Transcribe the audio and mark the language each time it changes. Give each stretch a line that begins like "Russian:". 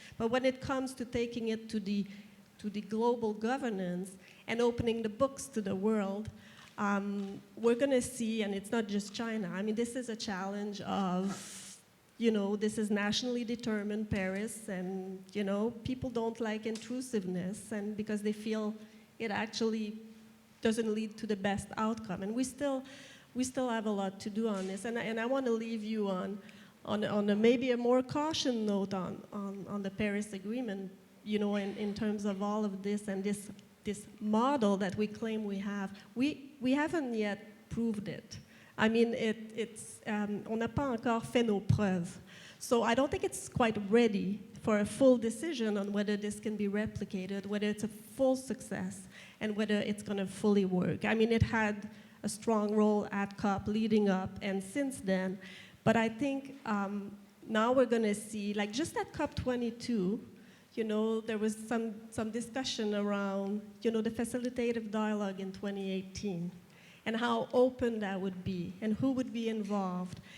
English: But when it comes to taking it to the global governance and opening the books to the world, we're going to see, and it's not just China, I mean, this is a challenge of, you know, this is nationally determined Paris, and, you know, people don't like intrusiveness, and because they feel it actually doesn't lead to the best outcome. And we still have a lot to do on this, and I want to leave you on maybe a more caution note on the Paris Agreement, you know, in terms of all of this and this model that we claim we have. We haven't yet proved it. I mean,
French: on n'a pas encore fait nos preuves.
English: So I don't think it's quite ready for a full decision on whether this can be replicated, whether it's a full success, and whether it's going to fully work. I mean, it had a strong role at COP leading up and since then, but I think now we're going to see, like just at COP22, you know, there was some discussion around, you know, the facilitative dialogue in 2018 and how open that would be and who would be involved.